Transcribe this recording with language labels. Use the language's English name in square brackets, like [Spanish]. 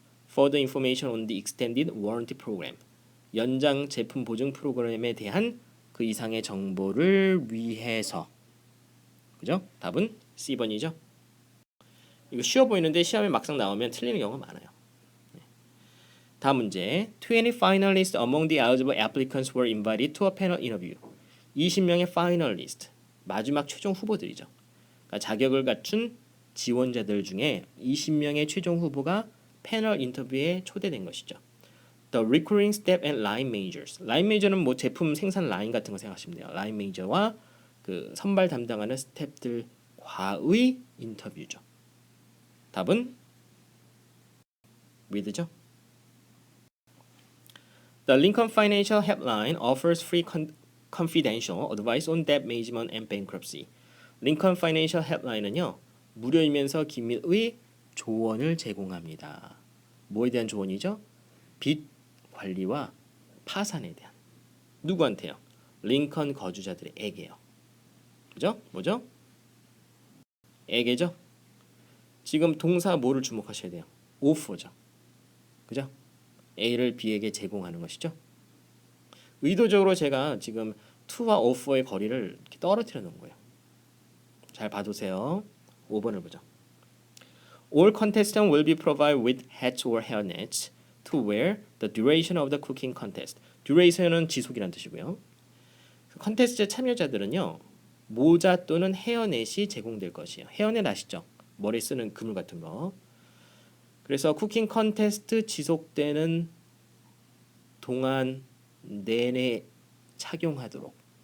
[English] Further information on the extended warranty program. [Korean] 연장 제품 보증 프로그램에 대한 그 이상의 정보를 위해서. 그죠? 답은 C번이죠. 이거 쉬워 보이는데 시험에 막상 나오면 틀리는 경우가 많아요. 다음 문제. [English] 20 finalists among the eligible applicants were invited to a panel interview. [Korean] 20명의 finalist, 마지막 최종 후보들이죠. 그러니까 자격을 갖춘 지원자들 중에 20명의 최종 후보가 패널 인터뷰에 초대된 것이죠. [English] The recurring step and line managers. [Korean] 라인 매니저는 뭐 제품 생산 라인 같은 거 생각하시면 돼요. 라인 매니저와 그 선발 담당하는 스태프들과의 인터뷰죠. 답은 with죠. [English] The Lincoln Financial Helpline offers free confidential advice on debt management and bankruptcy. [Korean] 링컨 파이낸셜 헬프라인은요. 무료이면서 기밀의 조언을 제공합니다. 뭐에 대한 조언이죠? 빚 관리와 파산에 대한. 누구한테요? 링컨 거주자들에게요. 그죠? 뭐죠? 에게죠? 지금 동사 뭐를 주목하셔야 돼요? offer죠. 그죠? A를 B에게 제공하는 것이죠. 의도적으로 제가 지금 to와 offer의 거리를 이렇게 떨어뜨려 놓은 거예요. 잘 봐두세요. 5번을 보죠. [English] All contestants will be provided with hats or hairnets to wear the duration of the cooking contest. [Korean] duration은 지속이란 뜻이고요. 컨테스트 참여자들은요. 모자 또는 헤어넷이 제공될 것이에요. 헤어넷 아시죠? 머리에 쓰는 그물 같은 거. 그래서 쿠킹 컨테스트 지속되는 동안 내내 착용하도록.